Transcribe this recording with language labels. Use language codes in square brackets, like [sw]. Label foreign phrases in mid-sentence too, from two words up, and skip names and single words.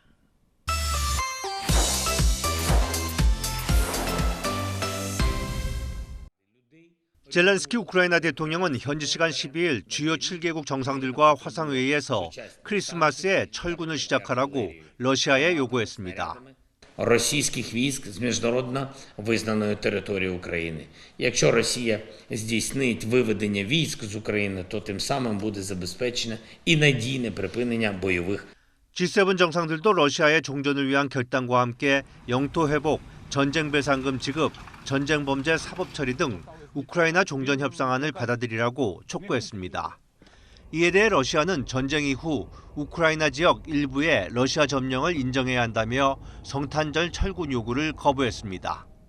[ko] 젤렌스키 우크라이나 대통령은 현지 시간 12일 주요 7개국 정상들과 화상회의에서 크리스마스에 철군을 시작하라고 러시아에 요구했습니다. [uk] російських військ з міжнародно визнаної території України. Якщо Росія здійснить виведення військ з України, то тим самим буде забезпечено і надійне припинення бойових. [ko] G7 정상들도 러시아의 종전을 위한 결단과 함께 영토 회복, 전쟁 배상금 지급, 전쟁 범죄 사법 처리 등 우크라이나 종전 협상안을 받아들이라고 촉구했습니다. 이에 대해 러시아는 전쟁 이후 우크라이나 지역 일부의 러시아 점령을 인정해야 한다며 성탄절 철군 요구를 거부했습니다.